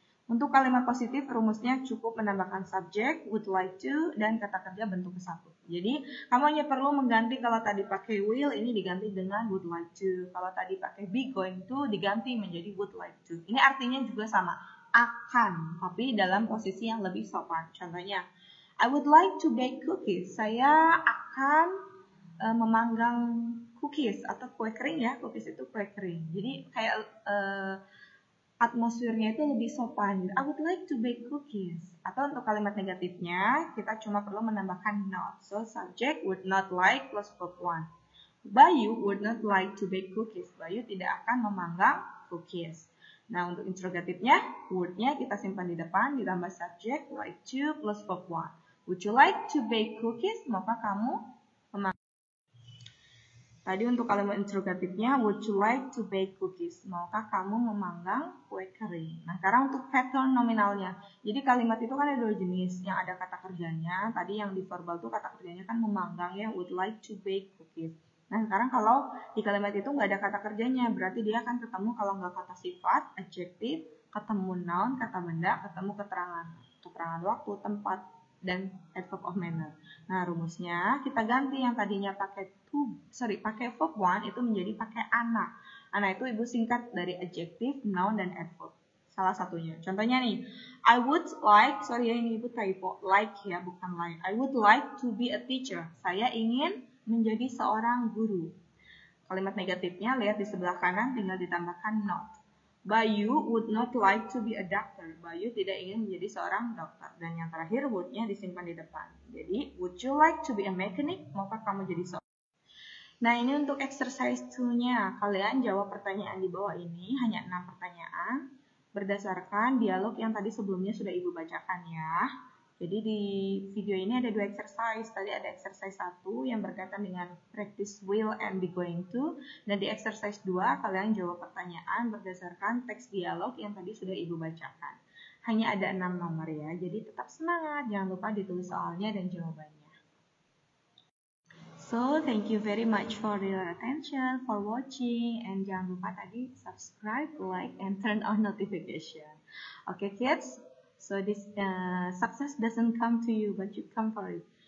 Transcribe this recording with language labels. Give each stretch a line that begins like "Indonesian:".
Indonesian: Untuk kalimat positif rumusnya cukup menambahkan subjek,
English: would like to,
Indonesian: dan kata kerja bentuk ke-1. Jadi, kamu hanya perlu mengganti kalau tadi pakai will, ini diganti dengan would like to. Kalau tadi pakai be going to, diganti menjadi would like to. Ini artinya juga sama, akan, tapi dalam posisi yang lebih sopan.
English: Contohnya, I would like to bake cookies.
Indonesian: Saya akan memanggang cookies atau kue kering ya. Cookies itu kue kering. Jadi kayak atmosfernya itu lebih sopan.
English: I would like to bake cookies.
Indonesian: Atau untuk kalimat negatifnya, kita cuma perlu menambahkan not.
English: So, subject would not like plus verb 1. Bayu would not like to bake cookies.
Indonesian: Bayu tidak akan memanggang cookies. Nah, untuk interrogatifnya, would-nya kita simpan di depan, ditambah
English: subject like to plus verb 1. Would you like to bake cookies?
Indonesian: Maukah kamu memanggang? Tadi untuk kalimat interrogatifnya,
English: would you like to bake cookies?
Indonesian: Maukah kamu memanggang kue kering? Nah, sekarang untuk pattern nominalnya. Jadi kalimat itu kan ada dua jenis, yang ada kata kerjanya. Tadi yang di verbal itu kata kerjanya kan memanggang ya,
English: would like to bake cookies.
Indonesian: Nah, sekarang kalau di kalimat itu nggak ada kata kerjanya, berarti dia akan ketemu kalau nggak kata sifat, adjective, ketemu noun, kata benda, ketemu keterangan waktu, tempat, dan adverb of manner. Nah, rumusnya kita ganti yang tadinya pakai verb 1 itu menjadi pakai ana. Ana itu ibu singkat dari adjective, noun, dan adverb. Salah satunya. Contohnya nih,
English: I would like,
Indonesian: ini ibu typo, like ya, bukan like.
English: I would like to be a teacher.
Indonesian: Saya ingin menjadi seorang guru. Kalimat negatifnya lihat di sebelah kanan tinggal ditambahkan not.
English: Bayu would not like to be a doctor.
Indonesian: Bayu tidak ingin menjadi seorang dokter. Dan yang terakhir would-nya disimpan di depan.
English: Jadi, would you like to be a mechanic?
Indonesian: Maukah kamu jadi seorang? Nah, ini untuk exercise 2-nya. Kalian jawab pertanyaan di bawah ini, hanya 6 pertanyaan. Berdasarkan dialog yang tadi sebelumnya sudah ibu bacakan ya. Jadi di video ini ada 2 exercise. Tadi ada exercise 1 yang berkaitan dengan
English: practice will and be going to.
Indonesian: Dan di exercise 2 kalian jawab pertanyaan berdasarkan teks dialog yang tadi sudah ibu bacakan. Hanya ada 6 nomor ya. Jadi tetap semangat. Jangan lupa ditulis soalnya dan jawabannya.
English: So, thank you very much for your attention, for watching. And
Indonesian: jangan lupa tadi
English: subscribe, like, and turn on notification. Okay, kids? So this success doesn't come to you, but you come for it.